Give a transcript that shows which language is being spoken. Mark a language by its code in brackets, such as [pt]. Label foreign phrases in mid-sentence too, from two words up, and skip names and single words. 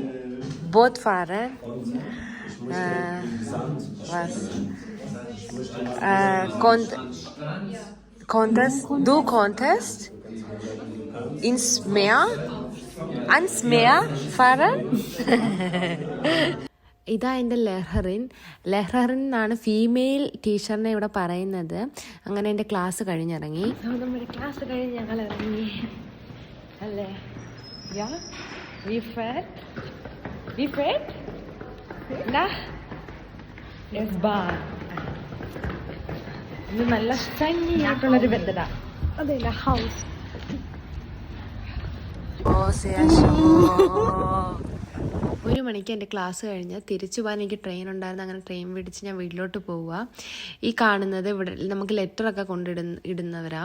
[de] Boot fahren. Was? Du konntest ans Meer fahren? [ml] ഇതാ എൻ്റെ ലെഹറിൻ എന്നാണ് [en] female teacher [ml] ഇവിടെ പറയുന്നത്. അങ്ങനെ എൻ്റെ ക്ലാസ് കഴിഞ്ഞിറങ്ങി. നമ്മുടെ ക്ലാസ് കഴിഞ്ഞ് ഞങ്ങൾ ഇറങ്ങി അല്ലേ? [de] Ja? Wie fährt? Nach S-Bahn. [ml] ഇത് നല്ല സ്റ്റൈലി ആയിട്ടുള്ളൊരു ബന്ധത. അതല്ല ഹൗസ്. ഒരു മണിക്ക് എൻ്റെ ക്ലാസ് കഴിഞ്ഞ് തിരിച്ചു പോകാൻ എനിക്ക് ട്രെയിൻ ഉണ്ടായിരുന്നു. അങ്ങനെ ട്രെയിൻ പിടിച്ച് ഞാൻ വീട്ടിലോട്ട് പോവുക. ഈ കാണുന്നത് ഇവിടെ നമുക്ക് ലെറ്ററൊക്കെ ഇടുന്നവരാ.